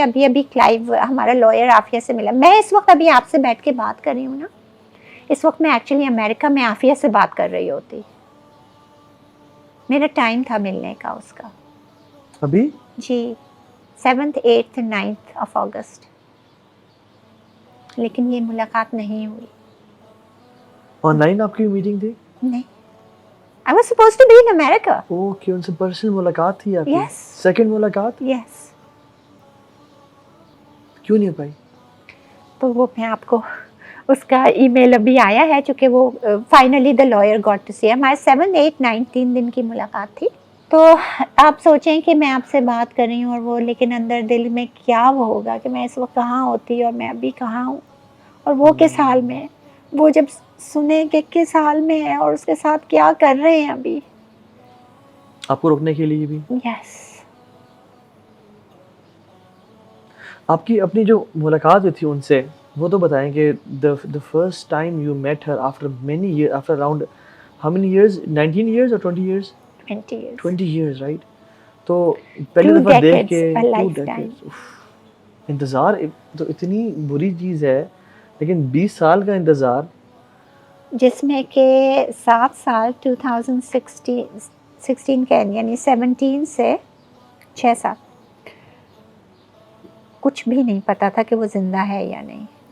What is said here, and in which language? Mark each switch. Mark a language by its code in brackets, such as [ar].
[ur] ابھی کلائیو ہمارا لائر عافیہ سے ملا. میں اس وقت ابھی آپ سے بیٹھ کے بات کر رہی ہوں نا, اس وقت میں ایکچولی امریکہ میں عافیہ سے بات کر رہی ہوتی. میرا ٹائم تھا ملنے کا اس کا ابھی, جی 7th 8th 9th of August, لیکن یہ ملاقات نہیں ہوئی. آن لائن آپ کی میٹنگ تھی؟ نہیں, [en] I was supposed to be in America. [ur] Okay, ان سے پرسنل ملاقات تھی آپ کی؟ [en] Yes. [ur] سیکنڈ ملاقات؟ [en] Yes. [ur] کیوں نہیں ہو پائی؟ تو وہ میں آپ کو اس کا ای میل ابھی آیا ہے, چونکہ وہ [en] Finally the lawyer got to see. [ur] ہمارے 7 8 9 3 دن کی ملاقات تھی. تو آپ سوچیں کہ میں آپ سے بات کر رہی ہوں اور وہ, لیکن اندر دل میں کیا وہ ہوگا کہ میں اس وقت کہاں ہوتی اور میں ابھی کہاں ہوں, اور وہ کس حال میں. وہ جب سنے کہ کس حال میں ہے اور اس کے ساتھ کیا کر رہے ہیں ابھی, آپ کو روکنے کے لیے بھی. [en] Yes. [ur] آپ کی اپنی جو ملاقات ہوئی تھی ان سے, وہ تو بتائیں کہ [en] the first time you met her after many years, after around how many years, 19 years or 20 years? 20 years, right? [ur] تو پہلی دفعہ دیکھ کے 2 decades, انتظار تو اتنی بری چیز ہے, لیکن 20 سال کا انتظار, جس میں کہ 7 سال 2016 کے یعنی 17 سے 6 سال کچھ بھی نہیں پتا تھا کہ وہ زندہ ہے یا نہیں.